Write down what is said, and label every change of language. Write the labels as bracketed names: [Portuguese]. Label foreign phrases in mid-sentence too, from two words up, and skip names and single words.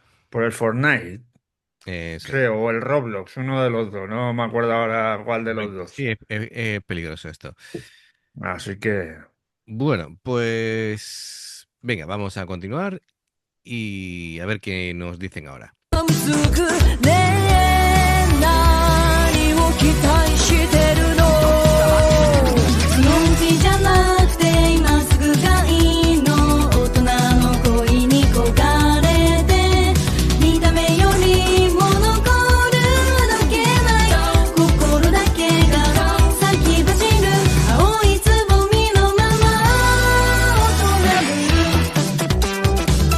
[Spanish] por el Fortnite, Eso es. creo, o el Roblox, uno de los dos, no me acuerdo ahora cuál de los Sí, dos. es peligroso esto. Así que, Bueno, pues venga, vamos a continuar y a ver qué nos dicen ahora. [Japanese] つくねえ何を期待してるの強気じゃなくて今すぐがいいの大人の恋に焦がれて見た目よりも残るだけない心だけが咲き走る青いつぼみのまま大人ぶる